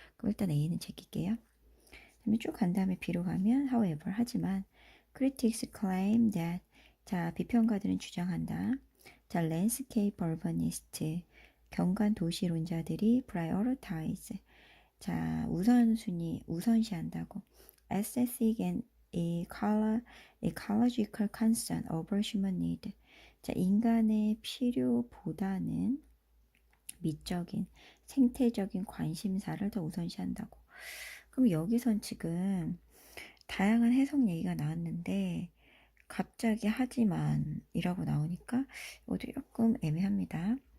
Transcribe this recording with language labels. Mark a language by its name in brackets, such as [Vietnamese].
[Korean] 그럼 일단 A는 제낄게요. 그러면 쭉 간 다음에 B로 가면, however, 하지만, [English] critics claim that, [Korean] 자, 비평가들은 주장한다. 자, [English] landscape urbanist, [Korean] 경관 도시론자들이 prioritize, 자, 우선시한다고. [English] aesthetic and ecological concern over human need. [Korean] 자, 인간의 필요보다는 미적인, 생태적인 관심사를 더 우선시한다고. 그럼 여기선 지금 다양한 해석 얘기가 나왔는데 갑자기 하지만 이라고 나오니까 이것도 조금 애매합니다.